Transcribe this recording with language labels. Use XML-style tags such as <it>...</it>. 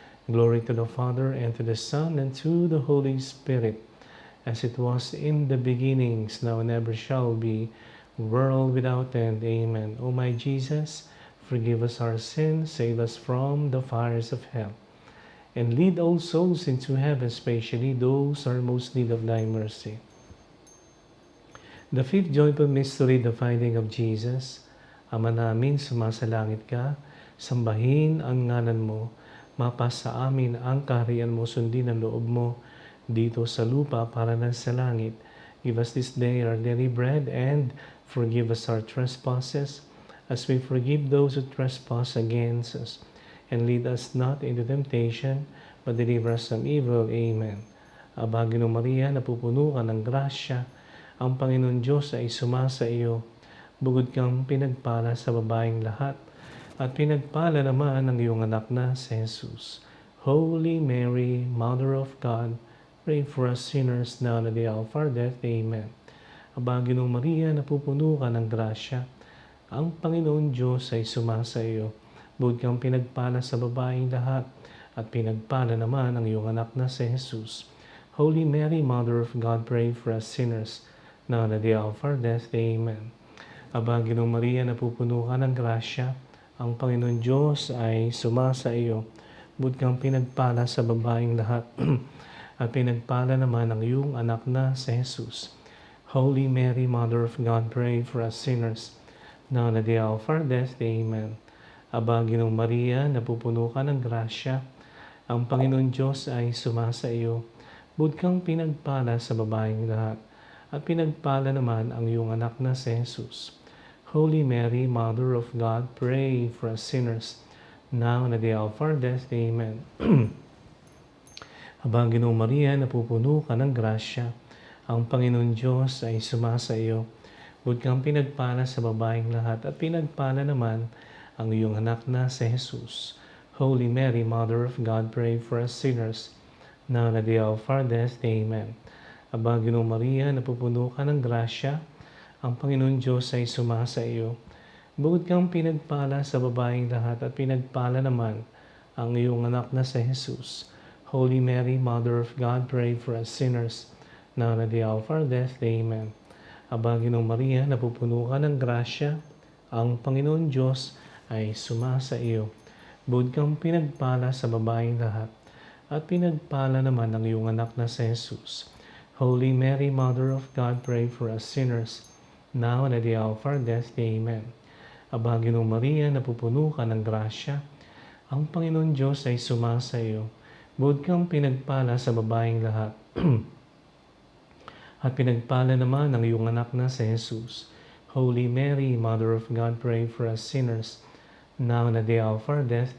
<en>Glory to the Father, and to the Son, and to the Holy Spirit, as it was in the beginnings, now and ever shall be, world without end. Amen. O my Jesus, forgive us our sins, save us from the fires of hell, and lead all souls into heaven, especially those who are most in need of thy mercy. The fifth joyful mystery, the finding of Jesus.</en> <tl>Ama namin, sumasalangit ka, sambahin ang ngalan mo, mapasa amin ang kaharian mo, sundin ang loob mo, dito sa lupa para na sa langit.</tl> <en>Give us this day our daily bread, and forgive us our trespasses, as we forgive those who trespass against us. And lead us not into temptation, but deliver us from evil. Amen.</en> <tl>Aba, Ginong Maria, napupuno ka ng grasya, ang Panginoon Diyos ay sumasa iyo. Bugod kang pinagpala sa babaeng lahat, at pinagpala naman ang iyong anak na si Jesus.</tl> <en>Holy Mary, Mother of God, pray for us sinners, now and at the hour of our death. Amen.</en> <tl>Aba, Ginong Maria, napupuno ka ng grasya, ang Panginoon Diyos ay sumasa iyo. Bugod kang pinagpala sa babaeng lahat, at pinagpala naman ang iyong anak na si Jesus.</tl> <en>Holy Mary, Mother of God, pray for us sinners, now and at the hour of our death. Amen.</en> <tl>Aba, Ginong Maria, napupuno ka ng grasya, ang Panginoon Diyos ay sumasa iyo. Bugod kang pinagpala sa babaeng lahat, at pinagpala naman ang iyong anak na si Jesus.</tl> <en>Holy Mary, Mother of God, pray for us sinners, now and at the hour of our death. Amen.</en> <tl>Aba, Ginong Maria, napupuno ka ng grasya, ang Panginoon Diyos ay sumasa iyo. Bugod kang pinagpala sa babaeng lahat, at pinagpala naman ang iyong anak na si Jesus.</tl> <en>Holy Mary, Mother of God, pray for us sinners, now and at the hour of our death. Amen.</en> <tl>Aba, Ginong Maria, napupuno ka ng grasya, ang Panginoon Diyos ay sumasa iyo. Bugod kang pinagpala sa babaeng lahat, at pinagpala naman ang iyong anak na si Jesus.</tl> <en>Holy Mary, Mother of God, pray for us sinners, now and at the hour of our death. Amen.</en> <tl>Aba, Ginoong Maria, napupuno ka ng grasya, ang Panginoon Diyos ay sumasa iyo. Bukod kang pinagpala sa babaeng lahat at pinagpala naman ang iyong anak na si Jesus.</tl> <en>Holy Mary, Mother of God, pray for us sinners, now and at the hour of our death. Amen.</en> <tl>Aba, Ginoong Maria, napupuno ka ng grasya, ang Panginoon Diyos ay sumasa iyo. Bukod kang pinagpala sa babaeng lahat, at pinagpala naman ang iyong anak na si Jesus.</tl> <en>Holy Mary, Mother of God, pray for us sinners, now and at the hour of our death. Amen.</en> <tl>Aba, Ginoong Maria, napupuno ka ng grasya, ang Panginoon Diyos ay sumasa iyo. Bukod kang pinagpala sa babaeng lahat, at pinagpala naman ang iyong anak na si Jesus.</tl> <en>Holy Mary, Mother of God, pray for us sinners, now and at the hour of our death.</en>